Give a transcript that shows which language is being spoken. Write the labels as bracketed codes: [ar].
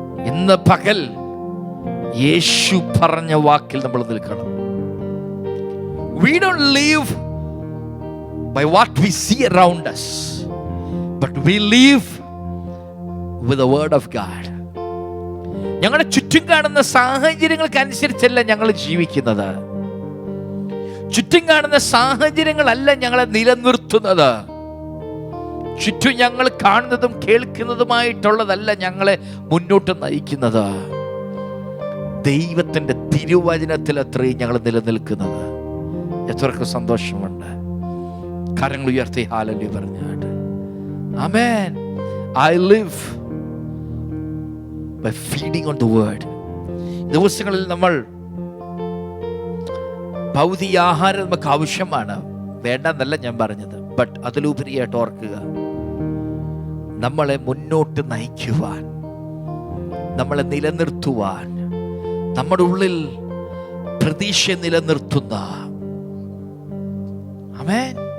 [ml] ഇന്ന് പകൽ യേശു പറഞ്ഞ വാക്കിൽ നമ്മൾ നിൽക്കണം. [en] We don't live by what we see around us, but we live with the word of God. [ml] ഞങ്ങളുടെ ചുറ്റും കാണുന്ന സാഹചര്യങ്ങൾക്ക് അനുസരിച്ചല്ല ഞങ്ങൾ ജീവിക്കുന്നത്. ചുറ്റും കാണുന്ന സാഹചര്യങ്ങളല്ല ഞങ്ങളെ നിലനിർത്തുന്നത്. ചുറ്റും ഞങ്ങൾ കാണുന്നതും കേൾക്കുന്നതുമായിട്ടുള്ളതല്ല ഞങ്ങളെ മുന്നോട്ട് നയിക്കുന്നത്. ദൈവത്തിന്റെ തിരുവചനത്തിൽ അത്രയും ഞങ്ങൾ നിലനിൽക്കുന്നത്. എത്രക്ക് സന്തോഷമുണ്ട്. കരങ്ങൾ ഉയർത്തി ഹല്ലേലൂയ പറഞ്ഞാട്ട്. ആമേൻ. [en] I live by feeding on the word. [ml] ദിവസങ്ങളിൽ നമ്മൾ ഭൗതിക ആഹാരം നമുക്ക് ആവശ്യമാണ്, വേണ്ടെന്നല്ല ഞാൻ പറഞ്ഞത്. ബട്ട് അതിലുപരിയായിട്ട് ഓർക്കുക, നമ്മളെ മുന്നോട്ട് നയിക്കുവാൻ, നമ്മളെ നിലനിർത്തുവാൻ, നമ്മുടെ ഉള്ളിൽ പ്രതീക്ഷ നിലനിർത്തുന്ന, ആമേൻ.